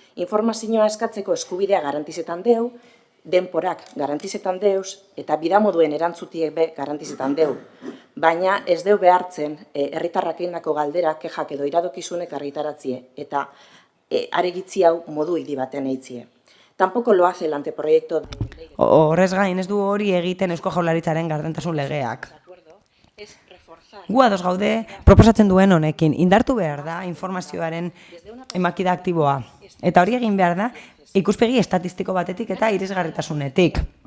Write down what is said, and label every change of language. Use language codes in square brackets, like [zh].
[eu] Informazioa eskatzeko eskubidea garantizetan deu, denporak garantizetan deuz, eta bidamoduen erantzutiek be garantizetan deu. Baina ez deu behartzen herritarrak egindako galdera, kexak edo iradokizunek argitaratzie, eta aregitzi hau modu hidi baten eitzie. [es] Tampoco lo hace el anteproyecto de ley. [eu] Horrez gain ez du hori egiten Eusko Jaurlaritzaren gardentasun legeak. Gu ados gaude proposatzen duen honekin, indartu behar da informazioaren emakida aktiboa. Eta hori egin behar da ikuspegi estatistiko batetik eta irisgarritasunetik.